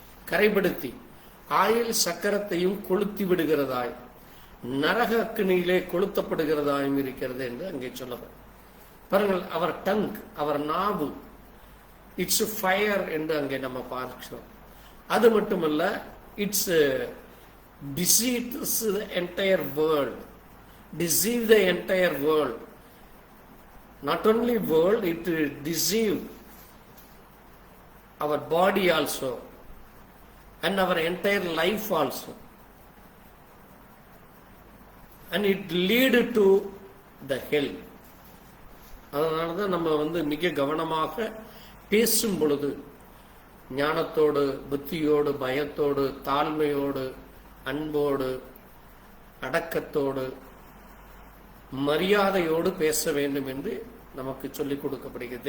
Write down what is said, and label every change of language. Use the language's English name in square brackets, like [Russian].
[Tamil] கரைப்படுத்தி oil சக்கரத்தையும் கொளுத்தி விடுகிறதாய், நரக அக்கினியிலே கொளுத்தப்படுகிறதாயும் இருக்கிறது என்று அங்கே சொல்லப்படும். பாருங்கள், அவர் டங், அவர் நாவு, [English] it's fire [Tamil] என்று அங்கே நம்ம பார்க்கிறோம். அது மட்டுமல்ல, [English] It's deceives the entire world, deceive the entire world. Not only world, it deceive our body also and our entire life also, and it lead to the hell. [Tamil] அதனாலதான் நம்ம மிக கவனமாக பேசும் பொழுது ஞானத்தோடு, புத்தியோடு, பயத்தோடு, தாழ்மையோடு, அன்போடு, அடக்கத்தோடு, மரியாதையோடு பேச வேண்டும் என்று நமக்கு சொல்லிக் கொடுக்கப்படுகிறது.